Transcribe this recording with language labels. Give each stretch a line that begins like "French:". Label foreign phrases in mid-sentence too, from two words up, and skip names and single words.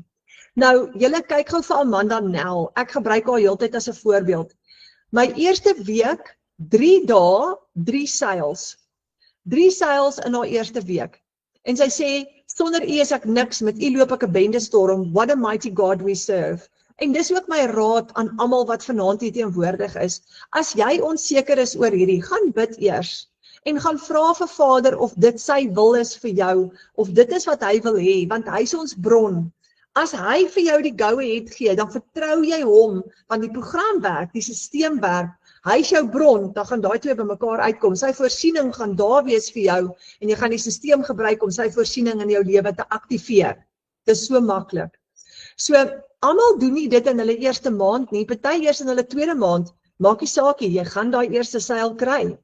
Afrikaans: Nou, julle kyk gou vir Amanda Nel. Ek gebruik haar heeltyd as 'n voorbeeld. My eerste week, 3 dae, 3 sales. 3 sales in haar eerste week. En sy sê, sonder U is ek niks, met U loop ek 'n bendestorm,
English: what a mighty God we serve.
Afrikaans: En dis ook my raad aan almal wat vanaand hier teenwoordig is. As jy onseker is oor hierdie, gaan bid eers. En gaan vra vir Vader of dit sy wil is vir jou, of dit is wat hy wil hê, want hy is ons bron. As hy vir jou die go-ahead gee, dan vertrou jy hom, want die program werk, die stelsel werk, hy is jou bron, dan gaan daai twee bymekaar uitkom. Sy voorsiening gaan daar wees vir jou, en jy gaan die stelsel gebruik om sy voorsiening in jou lewe te aktiveer. Dit is so maklik. So, almal doen nie dit in hulle eerste maand nie, party eers in hulle tweede maand, maak nie saak nie, jy gaan daai eerste seil kry.